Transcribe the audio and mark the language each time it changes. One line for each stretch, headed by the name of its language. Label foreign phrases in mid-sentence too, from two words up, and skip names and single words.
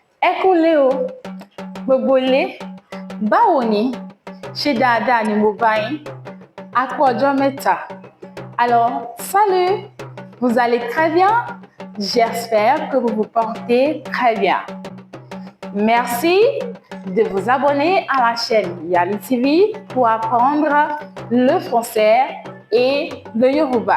Yoruba: kúlé o, gbogbo ilé, báwo ni? Ṣé dáadáa ni mo bá yín? A kú ọjọ́ mẹ́ta.
French: Alors, salut! Vous allez très bien? J'espère que vous vous portez très bien. Merci de vous abonner à la chaîne Yali TV pour apprendre le français et le Yoruba.